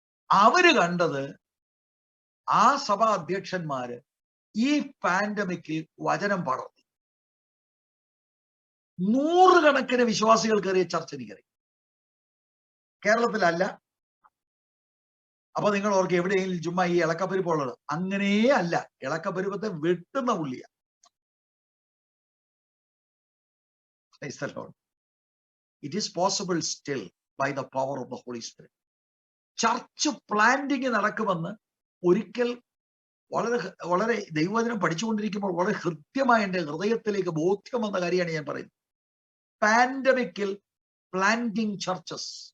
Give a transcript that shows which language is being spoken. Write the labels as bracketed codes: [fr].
[ml] അവര് കണ്ടത് ആ സഭാ അധ്യക്ഷന്മാര് ഈ പാൻഡമിക്കിൽ വചനം പടർത്തി 100 കണക്കിന് വിശ്വാസികൾ കയറിയ ചർച്ച എനിക്കറിയാം. കേരളത്തിലല്ല. അപ്പൊ നിങ്ങൾ ഓർക്ക് എവിടെയെങ്കിലും ചുമ്മാ ഈ ഇളക്കപ്പരിപ്പുള്ളത്? അങ്ങനെയേ അല്ല. ഇളക്കപ്പരിപ്പത്തെ വെട്ടുന്ന പുള്ളിയ. [en] It is possible still by the power of the Holy Spirit. [ml] Church planting നടക്കുമെന്ന് ഒരിക്കൽ വളരെ ദൈവവചനം പഠിച്ചുകൊണ്ടിരിക്കുമ്പോൾ വളരെ ഹൃദ്യമായ എൻ്റെ ഹൃദയത്തിലേക്ക് ബോധ്യം വന്ന കാര്യമാണ് ഞാൻ പറയുന്നത്. പാൻഡമിക്കിൽ പ്ലാന്റിങ് ചർച്ചസ്.